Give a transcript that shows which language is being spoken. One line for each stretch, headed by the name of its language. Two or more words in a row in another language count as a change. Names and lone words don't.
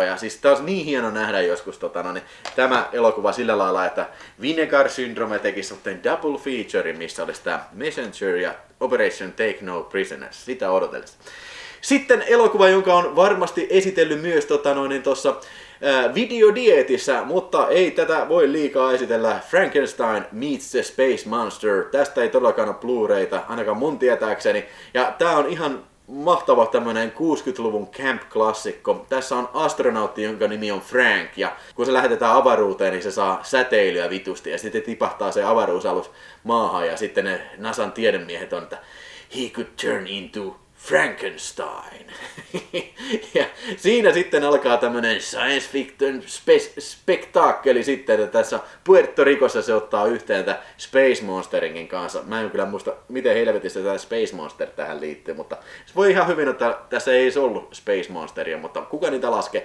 Finnish: Ja siis tää on niin hieno nähdä joskus tämä elokuva sillä lailla, että Vinegar Syndrome teki sitten
English: double feature,
Finnish: missä olisi tää Messenger ja Operation Take No Prisoners. Sitä odotellessa. Sitten elokuva, jonka on varmasti esitellyt myös tuossa videodietissä, mutta ei tätä voi liikaa esitellä. Frankenstein meets the Space Monster. Tästä ei todellakaan ole Blu-rayta, ainakaan mun tietääkseni. Ja tää on ihan mahtava tämmönen 60-luvun camp-klassikko. Tässä on astronautti, jonka nimi on Frank, ja kun se lähetetään avaruuteen, niin se saa säteilyä vitusti, ja sitten tipahtaa se avaruusalus maahan, ja sitten ne NASAn tiedemiehet on, että
English: he could turn into Frankenstein.
Finnish: Ja siinä sitten alkaa tämmönen
English: science fiction
Finnish: spektaakkeli sitten, että tässä Puerto Ricossa se ottaa yhteen tämän Space Monsterinkin kanssa. Mä en kyllä muista, miten helvetistä tämä Space Monster tähän liittyy, mutta se voi ihan hyvin, että tässä ei se ollut Space Monsteria, mutta kuka niitä laskee.